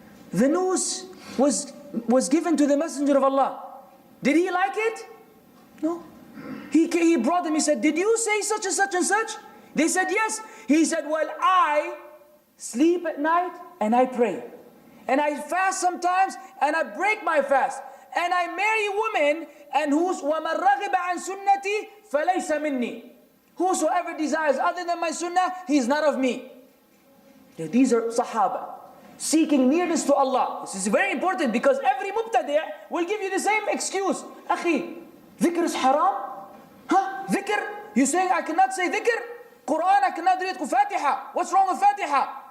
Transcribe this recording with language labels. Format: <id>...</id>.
<en>The news was given to the Messenger of Allah. Did he like it? No. He brought them, he said, did you say such and such and such? They said, yes. He said, well, I sleep at night and I pray. And I fast sometimes and I break my fast. And I marry women and</en> <ar>وَمَنْ رَغِبَ عَنْ سُنَّتِي فَلَيْسَ مِنِّي.</ar> <en>Whosoever desires other than my sunnah, he is not of me. These are Sahaba seeking nearness to Allah. This is very important because every mubtadi' will give you the same excuse. Akhi, dhikr is haram? Huh? Dhikr? You saying I cannot say dhikr? Quran, I cannot read Fatiha. What's wrong with Fatiha?</en>